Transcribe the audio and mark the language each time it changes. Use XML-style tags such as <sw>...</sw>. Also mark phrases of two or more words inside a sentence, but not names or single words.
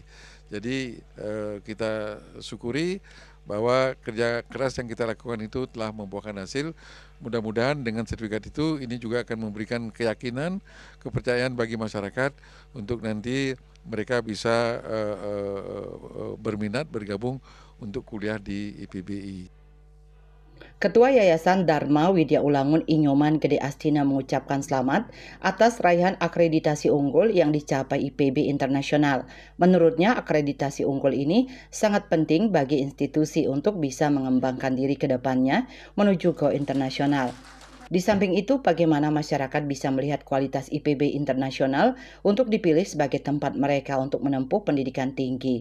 <id>Jadi kita syukuri bahwa kerja keras yang kita lakukan itu telah membuahkan hasil. Mudah-mudahan dengan sertifikat itu ini juga akan memberikan keyakinan, kepercayaan bagi masyarakat untuk nanti mereka bisa berminat bergabung untuk kuliah di IPBI. Ketua Yayasan Dharma Widya Ulangun Inyoman Gede Astina mengucapkan selamat atas raihan akreditasi unggul yang dicapai IPB Internasional. Menurutnya, akreditasi unggul ini sangat penting bagi institusi untuk bisa mengembangkan diri ke depannya menuju go internasional. Di samping itu, bagaimana masyarakat bisa melihat kualitas IPB Internasional untuk dipilih sebagai tempat mereka untuk menempuh pendidikan tinggi.</id>